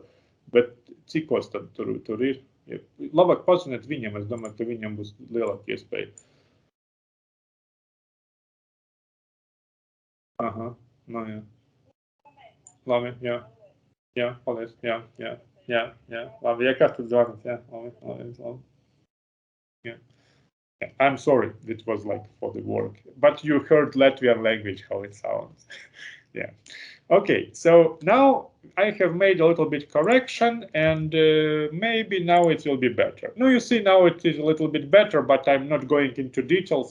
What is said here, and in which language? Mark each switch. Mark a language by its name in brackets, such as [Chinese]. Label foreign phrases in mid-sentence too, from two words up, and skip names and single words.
[Latvian] Bet cikos tad tur ir? Labāk pazvaniet viņam. Es domāju, ka viņam būs lielāka iespēja. Aha, nu jā. Labi, jā. Jā, paldies. Jā, jā, jā, jā. Labi, ja kāds tad zvanīt, jā. Labi. [English] Yeah. I'm sorry, it was like for the work, but you heard Latvian language, how it sounds. Yeah. Okay, so now I have made a little bit correction, and maybe now it will be better. No, you see, now it is a little bit better, but I'm not going into details.